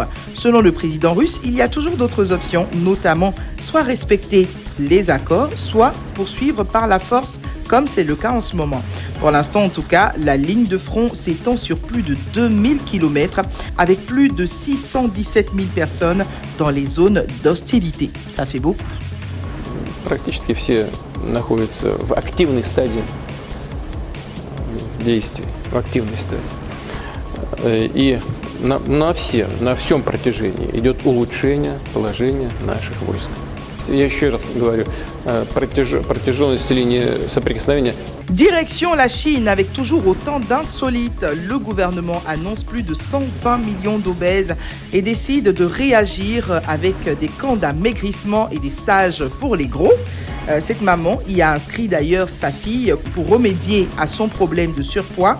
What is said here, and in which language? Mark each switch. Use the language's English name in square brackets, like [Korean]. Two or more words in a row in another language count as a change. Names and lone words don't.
[French] Selon le président russe, il y a toujours d'autres options, notamment soit respecter les accords, soit poursuivre par la force, comme c'est le cas en ce moment. Pour l'instant, en tout cas, la ligne de front s'étend sur plus de 2000 km, avec plus de 617 000 personnes dans les zones d'hostilité. Ça fait beaucoup. [Russian] Практически все находятся в активной стадии действий, в активной стадии. И на всем протяжении идет улучшение положения наших войск. Я еще раз говорю, протяженность линии соприкосновения. [French] Direction la Chine avec toujours autant d'insolites. Le gouvernement annonce plus de 120 millions d'obèses et décide de réagir avec des camps d'amaigrissement et des stages pour les gros. Cette maman y a inscrit d'ailleurs sa fille pour remédier à son problème de surpoids.